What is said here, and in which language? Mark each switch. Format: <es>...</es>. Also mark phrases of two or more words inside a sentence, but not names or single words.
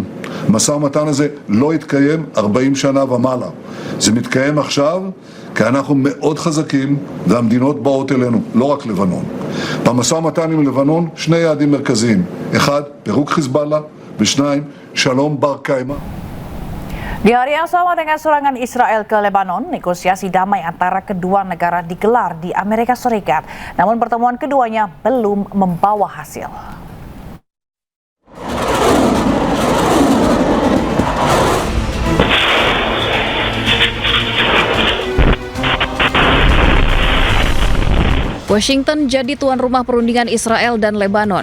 <he>המשא ומתן הזה לא התקיים 40 שנה ומעלה. זה מתקיים עכשיו כי אנחנו מאוד חזקים והמדינות באות אלינו, לא רק לבנון. במשא ומתן עם לבנון 2 יעדים מרכזיים. 1, פירוק חיזבאללה, ו2, שלום בר קיימא.</he> <id>Di hari yang sama dengan serangan Israel ke Lebanon, negosiasi damai antara kedua negara digelar di Amerika Serikat. Namun pertemuan keduanya belum membawa hasil. Washington jadi tuan rumah perundingan Israel dan Lebanon.</id>